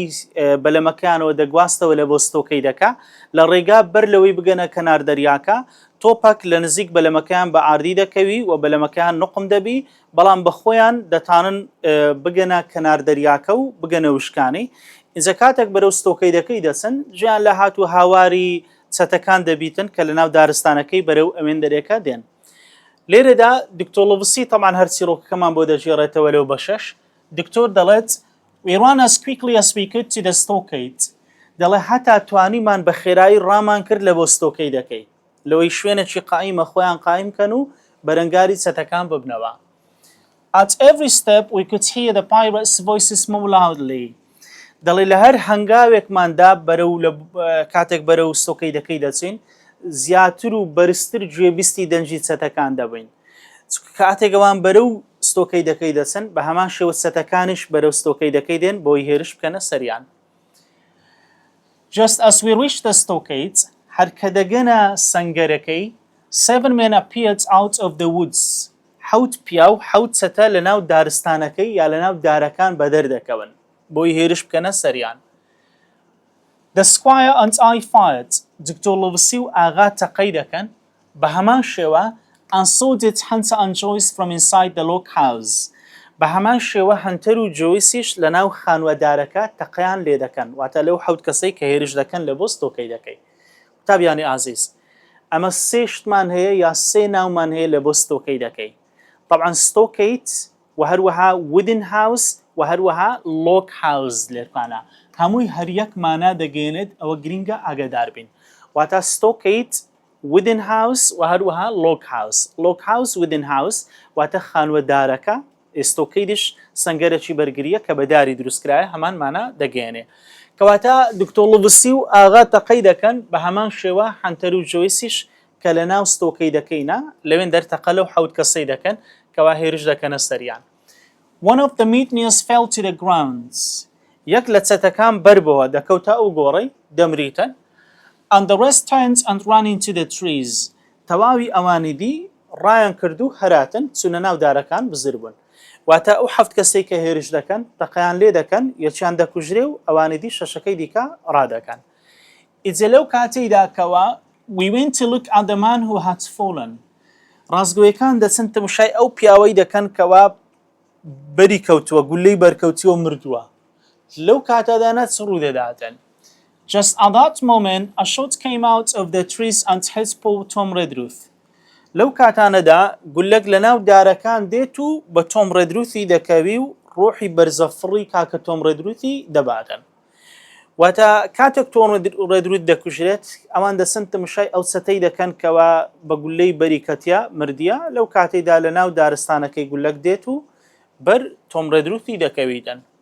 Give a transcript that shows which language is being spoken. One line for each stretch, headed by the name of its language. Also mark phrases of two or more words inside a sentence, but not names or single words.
Central Kurdish: بەلەمەکانەوە دەگواستەوە لە بۆ ستۆکەیدەکە لە ڕێگا بەر لەوەی بگەنە کەنار دەریاکە تۆپەک لە نزیک بەلەمەکەیان بە ئاردی دەکەوی و بەلەمەکەیان نقم دەبی بەڵام بە خۆیان دەتانن بگەنە کەنار دەریاکە و بگەنە وشکانی ئینجا کاتێک بەرەو ستۆکەیدەکەی دەچن ژیان لە هات و هاواری چەتەکان دەبیتن کە لە ناو دارستانەکەی بەرەو ئەوێن دەرێکە دێن. لێرەدا دکتۆر لوڤسی تەمان هەر چیرۆکەکەمان بۆ دەژێڕێتەوە لەو بەشەش دکتۆر دەڵێت
English: We ran as quickly as we could to the stockade.
Central Kurdish: دەڵێ هەتا توانیمان بە خێرایی ڕامان کرد لە بۆ ستۆکەیدەکەی لەوەی شوێنێکی قائیمە خۆیان قایم کەن و بەرەنگاری چەتەکان ببنەوە.
English: At every step we could hear the pirates' voices more loudly.
Central Kurdish: دەڵێ لە هەر هەنگاوێکماندا بەرەو کاتێک بەرەو ستۆکەیدەکەی دەچین زیاتر و بەرزتر گوێبیستی دەنجی چەتەکان دەبین. کاتێک ئەوان بەرەو ستۆکەیدەکەی دەچن بە هەمان شێوە چەتەکانیش بەرەو ستۆکەیدەکەی دێن بۆی هێرش بکەنە سەریان.
English: Just as we reached the stockade,
Central Kurdish: هەر کە دەگەنە سەنگەرەکەی
English: 7 men appeared out of the woods.
Central Kurdish: حەوت پیا و حەوت چەتە لە ناو دارستانەکەی یا لە ناو دارەکان بەدەردەکەون بۆی هێرش بکەنە سەریان.
English: The squire and I fired.
Central Kurdish: دکتۆر لوڤسی و ئاغا تەقەی دەکەن بە هەمان شێوە
English: and so did Hunter and Joyce from inside the log house.
Central Kurdish: بە هەمان شێوە هەنتەر و جۆیسیش لە ناو خانوەدارەکە تەقەیان لێ دەکەن واتە لەو حەوت کەسەی کە هێرش دەکەن لە بۆ ستۆکەیدەکەی. قوتابیانی ئازیز ئەمە سێ شتمان هەیە یا سێ ناومان هەیە لە بۆ ستۆکەیدەکەی. طبعا ستۆکەیت و هەروەها
English: wooden house
Central Kurdish: و هەروەها
English: log house
Central Kurdish: لێرکانە هەمووی هەر یەک مانا دەگەێنێت ئەوە گرینگە ئاگادار بین واتە ستۆکەیت
English: wooden house
Central Kurdish: و هەروەها
English: log house. log house wooden house
Central Kurdish: واتە خانوەدارەکە ستۆکەیدش سەنگەرێکی بەرگریە کە بەداری دروستکرایە هەمان مانە دەگەێنێ کەواتە دکتۆر لوڤسی و ئاغا تەقەی دەکەن بە هەمان شێوە هەنتەر و جۆیسیش کە لە ناو ستۆکەیدەکەینە لەوێن دەرتەقە لەو حەوت کەسەی دەکەن کەوا هێرش دەکەنە سەریان.
English: One of the mutineers fell to the ground.
Central Kurdish: یەک لە چەتەکان بەربەوە دەکەوتە ئەو گۆڕەی دەمریتن
English: and the rest turned and ran into the trees.
Central Kurdish: تەواوی ئەوانی دی ڕایان کردو هەراتن چونە ناو دارەکان بزر بوون واتە ئەو حەفت کەسەی کە هێرش دەکەن تەقەیان لێ دەکەن یەکیان دەکوژرێ و ئەوانی دی شەشەکەی دیکە ڕادەکەن. ئیجا لەو کاتەیدا کەوە
English: we went to look at the man who had fallen.
Central Kurdish: ڕازگۆیەکان دەچن تەماشای ئەو پیاوەی دەکەن کەوا بەری کەوتووە گولەی بەرکەوتیوە مردووە لەو کاتەدانە چ ڕوو دەداتن.
English: Just at that moment a shot came out of the trees and hit poor Tom Redruth.
Central Kurdish: لەو کاتانەدا گولەک لە ناو دارەکان دێت و بە تۆم ڕێدروثی دەکەوی و ڕۆحی بەرزەفڕی کاکە تۆم ڕێدروثی دەباتن. واتە کاتێک تۆم ڕێدروث دەکوژرێت ئەوان دەچن تەماشای ئەو چەتەی دەکەن کەوا بە گولەی بەری کەتیا مردیە لەو کاتەیدا لە ناو دارستانەکەی گولەک دێت و بەر تۆم ڕێدروثی دەکەویتن.